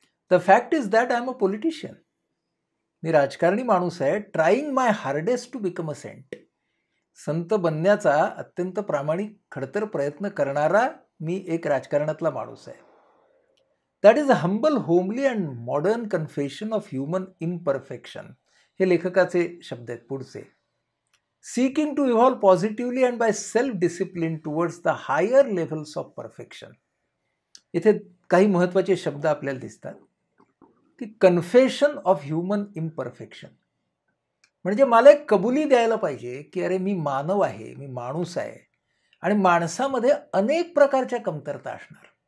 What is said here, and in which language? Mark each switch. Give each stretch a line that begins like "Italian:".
English: The fact is that I am a politician.
Marathi: मी राजकारणी माणूस आहे,
English: Trying my hardest to become a saint.
Marathi: संत बनण्याचा अत्यंत प्रामाणिक खडतर प्रयत्न करणारा मी एक राजकारणातला माणूस आहे.
English: That is a humble, homely and modern confession of human imperfection.
Marathi: हे लेखकाचे शब्द आहेत पुढचे.
English: Seeking to evolve positively and by self-discipline towards the higher levels of perfection.
Marathi: इथे काही महत्त्वाचे शब्द आपल्याला दिसतात की
English: Confession of human imperfection.
Marathi: म्हणजे मला एक कबुली द्यायला पाहिजे की अरे मी मानव आहे, मी माणूस आहे आणि माणसामध्ये अनेक प्रकारच्या कमतरता असणार.